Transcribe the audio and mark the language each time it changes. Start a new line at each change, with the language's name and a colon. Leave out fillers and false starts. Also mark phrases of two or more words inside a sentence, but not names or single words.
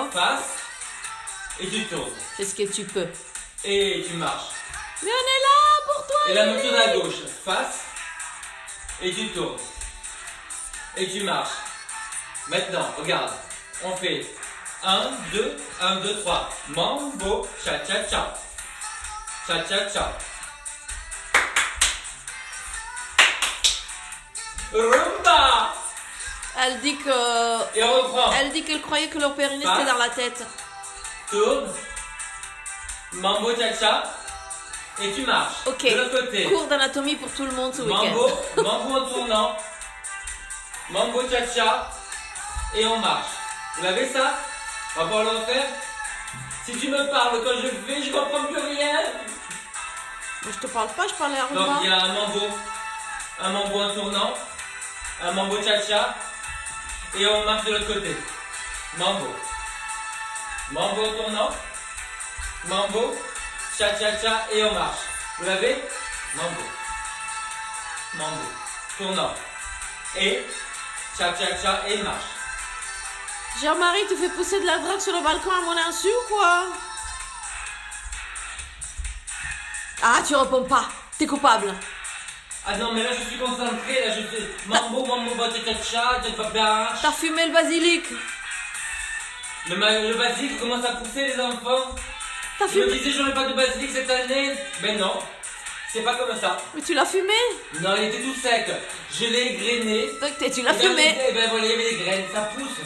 French: Face. Et tu tournes. C'est ce que tu peux. Et tu marches. Mais on est là pour toi. Et la même Julie. chose à gauche. Face. Et tu tournes. Et tu marches. Maintenant, regarde. On fait 1, 2, 1, 2, 3. Mambo, cha-cha-cha. Cha-cha-cha. Rumba. Elle dit que. Et on reprend. Elle dit qu'elle croyait que leur périnée Passe. c'était dans la tête. Tourne. Mambo, cha-cha. Et tu marches. Ok. De l'autre côté. Cours d'anatomie pour tout le monde ce week-end. Mambo en tournant. Mambo cha-cha. Et on marche. Vous l'avez ça? On va pouvoir le refaire? Si tu me parles quand je fais, je comprends plus rien. Moi, je te parle pas, je parlais à Donc Rumba. il y a un mambo en tournant, un mambo cha-cha. Et on marche de l'autre côté. Mambo. Mambo en tournant. Mambo. Cha-cha-cha. Et on marche. Vous l'avez? Mambo. Mambo. Tournant. Et cha-cha-cha et marche. Jean-Marie, tu fais pousser de la drogue sur le balcon à mon insu ou quoi? Ah, tu réponds pas. T'es coupable. Ah non, mais là je suis concentré, là je fais mambo, cha-cha-cha, cha-cha-cha. T'as fumé le basilic. Le basilic commence à pousser les enfants. T'as Je me fumé. disais j'aurais pas de basilic cette année. Ben non, c'est pas comme ça. Mais tu l'as fumé. Non, il était tout sec. Je l'ai égrené. Donc tu l'as Et dans fumé. les- ben voilà, il y avait des graines, ça pousse.